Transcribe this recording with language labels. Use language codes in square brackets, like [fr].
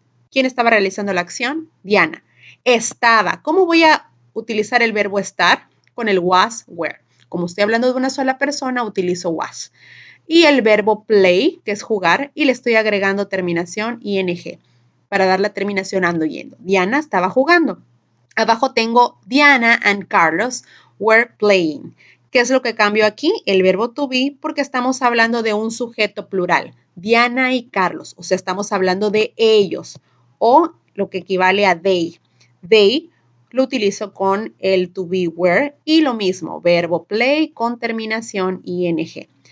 [es] ¿Quién estaba realizando la acción? Diana. Estaba. ¿Cómo voy a utilizar el verbo estar? Con el was, were. Como estoy hablando de una sola persona, utilizo was. Y el verbo play, que es jugar, y le estoy agregando terminación ing para dar la terminación ando yendo. Diana estaba jugando. Abajo tengo [en] Diana and Carlos were playing. [es] ¿Qué es lo que cambio aquí? El verbo to be, porque estamos hablando de un sujeto plural. Diana y Carlos, o sea, estamos hablando de ellos, o lo que equivale a they. They lo utilizo con el to be were y lo mismo, verbo play con terminación ing.